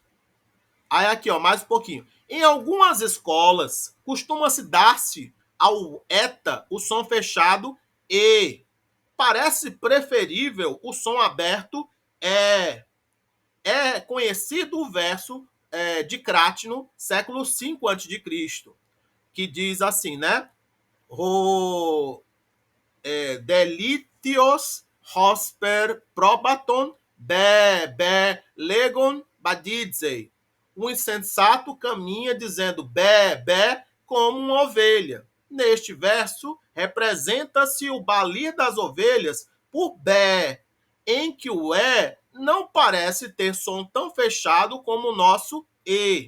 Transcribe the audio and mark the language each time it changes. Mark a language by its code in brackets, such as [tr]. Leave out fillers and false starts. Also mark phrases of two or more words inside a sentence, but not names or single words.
[pt] Aí aqui, ó, mais um pouquinho. Em algumas escolas, costuma-se dar-se ao eta o som fechado e. Parece preferível o som aberto é conhecido o verso de Crátino, século V a.C., que diz assim, né? [el] δ᾽ἠλίθιος ὥσπερ πρόβατον λέγων βαδίζει. [pt] O insensato caminha dizendo bé, como uma ovelha. Neste verso, representa-se o balir das ovelhas por bé, em que o não parece ter som tão fechado como o nosso e.